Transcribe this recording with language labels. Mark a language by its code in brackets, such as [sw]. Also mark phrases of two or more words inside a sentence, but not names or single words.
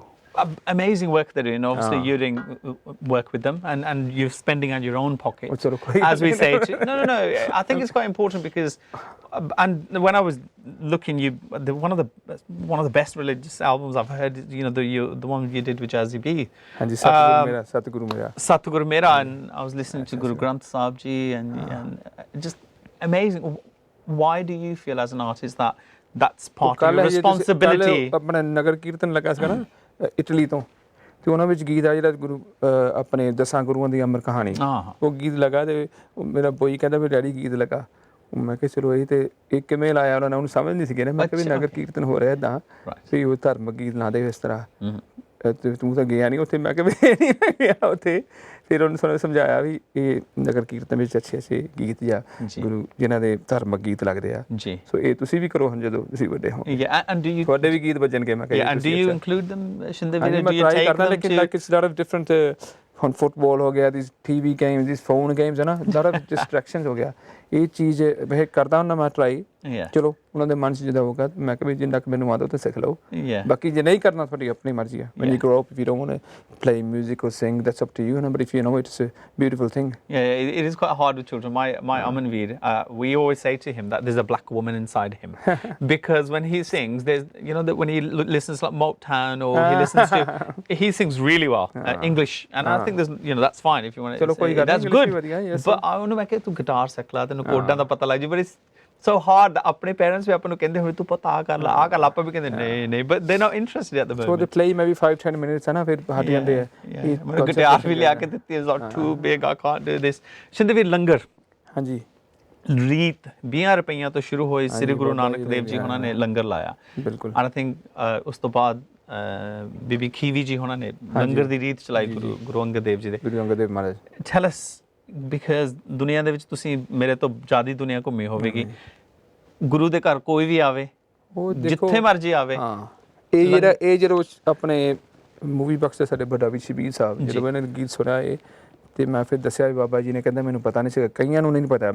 [en] Amazing work they're doing. Obviously, you're doing work with them, and you're spending out your own pocket, as we say. No. I think it's quite important because, and when I was looking, one of the best religious albums I've heard. The one you did with Jazzy B. [pa] ਹਾਂਜੀ ਸਤਿਗੁਰੂ ਮੇਰਾ. [en] And I was listening to Guru Granth Sahib Ji, and just amazing. Why do you feel as an artist that's part of your responsibility? [pa] ਆਪਣਾ ਨਗਰ ਕੀਰਤਨ ਲੱਗਾ ਸੀਗਾ ਨਾ ਇਟਲੀ ਤੋਂ, ਤੇ ਉਹਨਾਂ ਵਿੱਚ ਗੀਤ ਆ ਜਿਹੜਾ ਗੁਰੂ ਆਪਣੇ 10 ਗੁਰੂਆਂ ਦੀ ਅਮਰ ਕਹਾਣੀ, ਉਹ ਗੀਤ ਲੱਗਾ, ਤੇ ਮੇਰਾ ਬੋਈ ਕਹਿੰਦਾ ਵੀ ਡੈਡੀ ਗੀਤ ਲੱਗਾ, ਮੈਂ ਕਿਹਾ ਚਲੋ ਇਹ ਤੇ ਇਹ ਕਿਵੇਂ ਲਾਇਆ ਉਹਨਾਂ ਨੇ, ਉਹਨੂੰ ਸਮਝ ਨਹੀਂ ਸੀ ਨਾ, ਮੈਂ ਕਿਹਾ ਵੀ ਨਗਰ ਕੀਰਤਨ ਹੋ ਰਿਹਾ ਇੱਦਾਂ ਵੀ ਉਹ ਧਾਰਮਿਕ ਗੀਤ ਲਾਉਂਦੇ ਇਸ ਤਰ੍ਹਾਂ, ਤੂੰ ਤਾਂ ਗਿਆ ਨਹੀਂ ਉੱਥੇ, ਮੈਂ ਕਿਹਾ ਵੀ ਨਹੀਂ ਮੈਂ ਗਿਆ ਉੱਥੇ, ਫਿਰ ਉਹਨੂੰ ਸਾਨੂੰ ਸਮਝਾਇਆ ਵੀ ਇਹ ਨਗਰ ਕੀਰਤਨ ਵਿੱਚ ਅੱਛੇ ਗੀਤ ਜਾਂ ਗੁਰੂ ਜਿਨ੍ਹਾਂ ਦੇ ਧਾਰਮਿਕ ਗੀਤ ਲੱਗਦੇ ਆ, ਸੋ ਇਹ ਤੁਸੀਂ ਵੀ ਕਰੋ ਹੁਣ ਜਦੋਂ ਤੁਸੀਂ ਵੱਡੇ ਹੋ, ਤੁਹਾਡੇ ਵੀ ਗੀਤ ਵੱਜਣਗੇ, ਮੈਂ ਕਿਹਾ [en] do you include them, Shinda? [pa] ਮੈਂ ਟਰਾਈ ਕਰਦਾ, ਲੇਕਿਨ [en] like it's lot of different, [pa] ਹੁਣ ਫੁੱਟਬਾਲ ਹੋ ਗਿਆ, [en] these TV games, these phone games [pa] ਹੈ ਨਾ, [en] lot of distractions [pa] ਹੋ ਗਿਆ, ਇਹ ਚੀਜ਼ ਮੈਂ ਕਰਦਾ ਹੁੰਦਾ, ਮੈਂ ਟਰਾਈ [en] Yeah. [pa] ਚਲੋ ਉਹਨਾਂ ਦੇ ਮਨ 'ਚ ਜਿੱਦਾਂ ਹੋਊਗਾ ਮੈਂ ਕਿਹਾ ਵੀ ਜਿੰਨਾ ਕੁ ਮੈਨੂੰ ਆਉਂਦਾ ਉਹ ਤਾਂ ਸਿੱਖ ਲਓ [en] Yeah. [pa] ਬਾਕੀ ਜੇ ਨਹੀਂ ਕਰਨਾ ਤੁਹਾਡੀ ਆਪਣੀ ਮਰਜ਼ੀ ਆ [en] when you grow up if you don't want to play music or sing that's up to you but if you know it's a beautiful thing. Yeah, it is quite hard with children. My Amanveer, we always say to him that there's a black woman inside him, because when he sings, there's that when he listens to like Motown or he listens to, he sings really well English, and I think there's that's fine if you want to. That's good. But I want to make it to guitar [pa] ਸਿੱਖ ਲਾ ਤੈਨੂੰ ਕੋਡਾਂ ਦਾ ਪਤਾ ਲੱਗ ਜੀ, [en] but it's so hard that [pa] ਆਪਣੇ parents ਵੀ ਆਪਾਂ ਨੂੰ ਕਹਿੰਦੇ ਹੋਏ ਤੂੰ ਪਤਾ ਆ ਕਰ ਲਾ ਆਪਾਂ ਵੀ ਕਹਿੰਦੇ ਨਹੀਂ [en] but they're not interested at the moment. So they play maybe 5-10 minutes [pa] ਹੈ ਨਾ ਫਿਰ ਹਟ ਜਾਂਦੇ ਆ ਗਿਟਾਰ ਵੀ ਲਿਆ ਕੇ ਦਿੱਤੀ [en] is not too big, I can't do this. [pa] ਸ਼ਿੰਦੇ ਵੀਰ ਲੰਗਰ ਹਾਂਜੀ ਰੀਤ 20 ਰੁਪਈਆਂ ਤੋਂ ਸ਼ੁਰੂ ਹੋਈ, ਸ੍ਰੀ ਗੁਰੂ ਨਾਨਕ ਦੇਵ ਜੀ ਉਹਨਾਂ ਨੇ ਲੰਗਰ ਲਾਇਆ ਬਿਲਕੁਲ [en] and I think [pa] ਉਸ ਤੋਂ ਬਾਅਦ ਬੀਬੀ ਖੀਵੀ ਜੀ ਉਹਨਾਂ ਨੇ ਲੰਗਰ ਦੀ ਰੀਤ ਚਲਾਈ ਗੁਰੂ ਅੰਗਦ ਦੇਵ ਜੀ ਦੇ। ਗੁਰੂ ਅੰਗਦ ਦੇਵ ਮਹਾਰਾਜ [en] tell us because [pa] ਦੁਨੀਆ ਦੇ ਵਿੱਚ ਤੁਸੀਂ ਮੇਰੇ ਤੋਂ ਜ਼ਿਆਦਾ ਦੁਨੀਆ ਘੁੰਮੀ ਹੋਵੇਗੀ, ਗੁਰੂ ਦੇ ਘਰ ਕੋਈ ਵੀ ਆਵੇ ਉਹ ਜਿੱਥੇ ਮਰਜ਼ੀ ਆਵੇ ਹਾਂ ਇਹ ਜਦੋਂ ਆਪਣੇ ਮੂਵੀ ਬਕਸ ਦੇ ਸਾਡੇ ਵੱਡਾ ਵੀ ਸ਼ਬੀਰ ਸਾਹਿਬ ਜਦੋਂ ਇਹਨਾਂ ਨੇ ਗੀਤ ਸੁਣਿਆ ਇਹ ਤੇ ਮੈਂ ਫਿਰ ਦੱਸਿਆ ਵੀ ਬਾਬਾ ਜੀ ਨੇ ਕਹਿੰਦਾ ਮੈਨੂੰ ਪਤਾ ਨਹੀਂ ਸੀਗਾ, ਕਈਆਂ ਨੂੰ ਨਹੀਂ ਪਤਾ।